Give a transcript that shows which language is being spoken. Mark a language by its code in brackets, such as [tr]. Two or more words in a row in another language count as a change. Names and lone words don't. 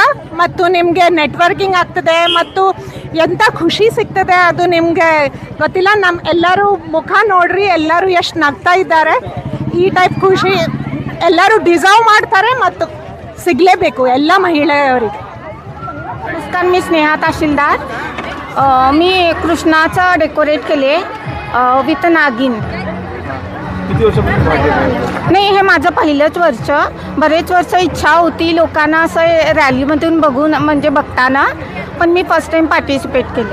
[kn] ಮತ್ತು ನಿಮಗೆ ನೆಟ್ವರ್ಕಿಂಗ್ ಆಗ್ತದೆ ಮತ್ತು ಎಂಥ ಖುಷಿ ಸಿಗ್ತದೆ ಅದು ನಿಮಗೆ ಗೊತ್ತಿಲ್ಲ. ಎಲ್ಲರೂ ಮುಖ ನೋಡ್ರಿ, ಎಲ್ಲರೂ ಎಷ್ಟು ನಗ್ತಾ ಇದ್ದಾರೆ. ಈ ಟೈಪ್ ಖುಷಿ ಎಲ್ಲರೂ ಡಿಸರ್ವ್ ಮಾಡ್ತಾರೆ ಮತ್ತು सिगलेबेकू ಎಲ್ಲ ಮಹಿಳೆಯರಿಗೆ. [mr] नमस्कार, मी स्नेहा तहसीलदार. मी कृष्णाचं डेकोरेट केले विथ नागिन. किती वर्षापासून भाग घेताय? नाही, हे माझं पहिलंच वर्ष. बरेच वर्ष इच्छा होती लोकांना असं रॅलीमधून बघून म्हणजे बघताना, पण मी [en] first time participate [mr] केले.